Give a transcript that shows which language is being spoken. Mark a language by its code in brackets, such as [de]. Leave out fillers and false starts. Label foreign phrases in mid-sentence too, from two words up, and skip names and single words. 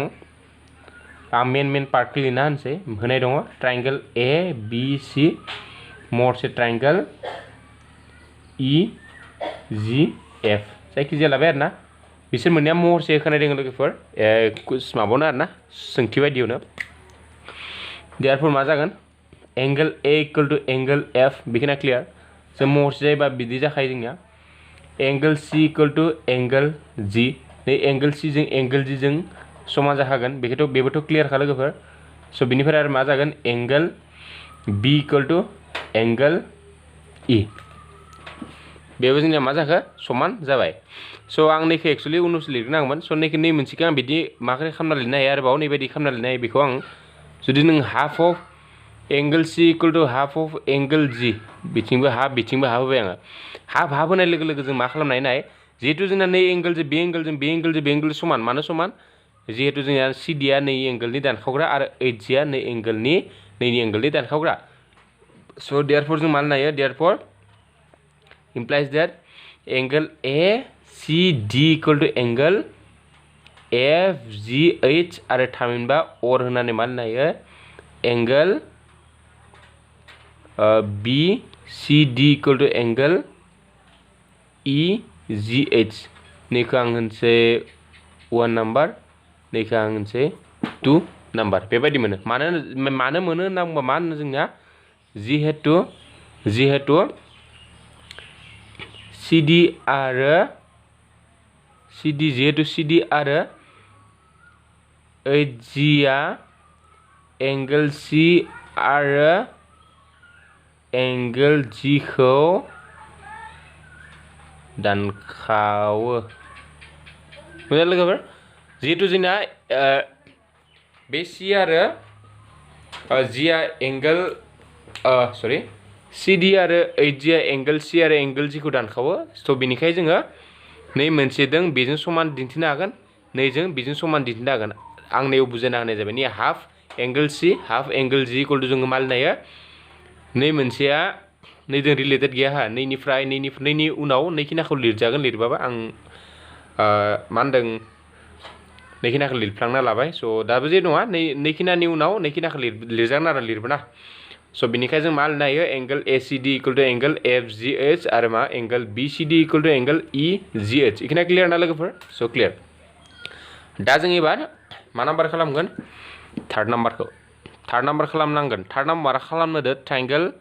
[brx] आं मेन पार्टखौ लिरना होनोसै. होनाय दङ ट्रायंगल ABC महरसे ट्रायंगल EGF जायखिजाया लाबाय आरोना बिसोर मोननैया महरसे होखानाय दङ लोगोफोर माबानो आरोना सोंथि बायदियावनो. देयारफोर मा जागोन [en] angle A equal to angle F [brx] बेखिनिया क्लियार. जों महरसे जायोबा बिदि जाखायो जोंनिया. [en] angle C equal to angle G [brx] नै एंगल C जों एंगल G जों समान जाखागोन बेबोथ' क्लियारखा लोगोफोर. स' बिनिफ्राय आरो मा जागोन [en] angle B equal to angle E [brx] बेबो जोंनिया मा जाखो समान जाबाय. स' आं नैखौ एक्सुवेलि उनावसो लिरनांगौमोन. स' नै मोनसेखौ आं बिदि माबोरै खालामना लिरनो हायो आरोबाव नैबायदि खालामना लिरनो हायो बेखौ आं जुदि नों [en] half of angle C equal to half of angle G [brx] बिथिंबो हाफ होबाय आङो. हाफ होनाय लोगो लोगो जों मा खालामनो हायो नाय जिहेतु जोंना नै एंगलजों बे एंगलजों समान मानो समान जिहेतु जोंनिया CD आ नै एंगलनि दानखावग्रा आरो HG आ नैनि एंगलनि दानखावग्रा. स' देयारफोर जों मा होननो हायो देयारफोर [en] implies that angle ACD equal to angle FGH [brx] आरो थामहिनबा और होनानै मा होननो हायो [en] angle BCD equal to angle EGH [brx] नैखौ आं होनसै 1 नाम्बार नैखौ आं होनसै 2 नाम्बार बेबायदि मोनो. मानो मोनो होनना बुंबा मा होनो जोंनिया जिहेतु CD आरो HG आ एंगल C आरो एंगल G खौ दानखावो. मोजां लोगोफोर जिहेतु जोंना बे C आरो G आ एंगल CD आरो HG आ एंगल C आरो एंगल G खौ दानखावो स' बिनिखाय जोङो नै मोनसेजों बेजों समान दिन्थिनो हागोन नैजों बेजों समान दिन्थिनो हागोन आं नैयाव बुजायना होनाय जाबाय नै [en] half angle C half angle G equal to [brx] जोङो मा लिरनो हायो नै मोनसेया नैजों रिलेटेड गैया हा नैनि उनाव नैखिनाखौ लिरजागोन लिरबाबो आं मा होनदों नैखिनाखौ लिरफ्लांना लाबाय स' दाबो जे नङा नैखिनानि उनाव नैखिनाखौ लिरजागोन आरो लिरबोना स' बिनिखाय जों मा लिरनो हायो [en] angle ACD equal to angle FGH [brx] आरो मा [en] angle BCD equal to angle EGH [brx] इखिना क्लियार ना लोगोफोर स' क्लियार दा जों एबार मा नाम्बार खालामगोन [en] third number [brx] खालामनांगोन [en] third number [brx] खालामनो दो ट्रायंगल